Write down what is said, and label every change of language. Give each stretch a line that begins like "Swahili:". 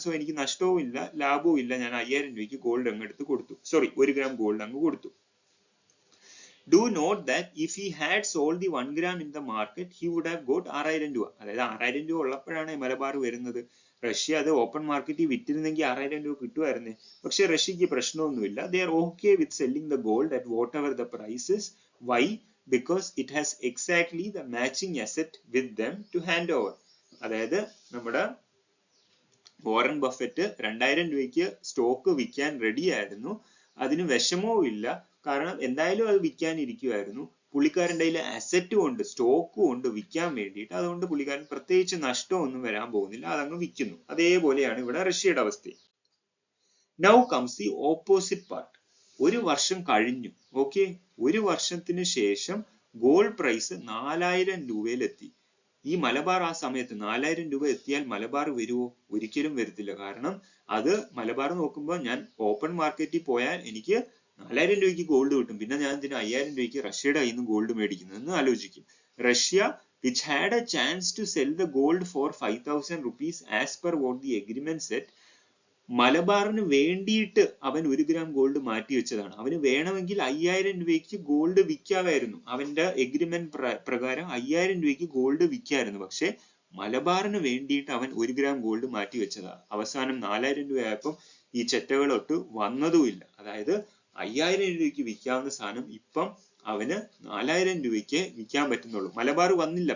Malayalam: So എനിക്ക് നഷ്ടവും ഇല്ല ലാഭവും ഇല്ല. ഞാൻ 5000 രൂപയ്ക്ക് ഗോൾഡ് അങ്ങ് എടുത്ത് കൊടുത്തു, 1 ഗ്രാം ഗോൾഡ് അങ്ങ് കൊടുത്തു.
English: Do note that if he had sold the 1 gram in the market, he would have got 6000 രൂപ.
Malayalam: അതായത് 6000 രൂപ ഉള്ളപ്പോഴാണ് മലബാർ വരുന്നത്. റഷ്യ അത് ഓപ്പൺ മാർക്കറ്റിൽ വിറ്റിരുന്നെങ്കിൽ 6000 രൂപ കിട്ടുമായിരുന്നേ. പക്ഷെ റഷ്യക്ക് പ്രശ്നമൊന്നുമില്ല.
English: They are okay with selling the gold at whatever the price is. Why? Because it has exactly the matching asset with them to hand over.
Malayalam: അതായത് നമ്മുടെ വാറൻ ബഫറ്റ് 2000 രൂപയ്ക്ക് സ്റ്റോക്ക് വിൽക്കാൻ റെഡി ആയിരുന്നു. അതിന് വിഷമവും ഇല്ല, കാരണം എന്തായാലും അത് വിൽക്കാനിരിക്കുമായിരുന്നു. പുള്ളിക്കാരൻ്റെ കയ്യിൽ അസറ്റും ഉണ്ട്, സ്റ്റോക്കും ഉണ്ട് വിൽക്കാൻ വേണ്ടിയിട്ട്. അതുകൊണ്ട് പുള്ളിക്കാരൻ പ്രത്യേകിച്ച് നഷ്ടമൊന്നും വരാൻ പോകുന്നില്ല, അതങ്ങ് വിൽക്കുന്നു. അതേപോലെയാണ് ഇവിടെ റഷ്യയുടെ അവസ്ഥ.
English: Now comes the opposite part.
Malayalam: ഒരു വർഷം കഴിഞ്ഞു, ഓക്കെ, ഒരു വർഷത്തിന് ശേഷം ഗോൾഡ് പ്രൈസ് 4000 രൂപയിലെത്തി. ഈ മലബാർ ആ സമയത്ത് 4000 രൂപ എത്തിയാൽ മലബാർ വരുമോ? ഒരിക്കലും വരത്തില്ല. കാരണം അത് മലബാർ നോക്കുമ്പോൾ ഞാൻ ഓപ്പൺ മാർക്കറ്റിൽ പോയാൽ എനിക്ക് 4000 രൂപയ്ക്ക് ഗോൾഡ് കിട്ടും. പിന്നെ ഞാൻ ഇതിന് 5000 രൂപയ്ക്ക് റഷ്യയുടെ കയ്യിൽ നിന്ന് ഗോൾഡ് മേടിക്കുന്നതെന്ന് ആലോചിക്കും.
English: Russia which had a chance to sell the gold for 5000 rupees as per what the agreement said,
Malayalam: മലബാറിന് വേണ്ടിയിട്ട് അവൻ 1 ഗ്രാം ഗോൾഡ് മാറ്റി വെച്ചതാണ്. അവന് വേണമെങ്കിൽ 5000 രൂപയ്ക്ക് ഗോൾഡ് വിൽക്കാമായിരുന്നു. അവന്റെ എഗ്രിമെന്റ് പ്രകാരം 5000 രൂപയ്ക്ക് ഗോൾഡ് വിൽക്കാമായിരുന്നു. പക്ഷെ മലബാറിന് വേണ്ടിയിട്ട് അവൻ 1 ഗ്രാം ഗോൾഡ് മാറ്റി വെച്ചതാണ്. അവസാനം 4000 രൂപയായപ്പം ഈ ചെറ്റകളൊട്ട് വന്നതുമില്ല. അതായത് 5000 രൂപയ്ക്ക് വിൽക്കാവുന്ന സാധനം ഇപ്പം അവന് 4000 രൂപയ്ക്ക് വിൽക്കാൻ പറ്റുന്നുള്ളൂ. മലബാർ വന്നില്ല.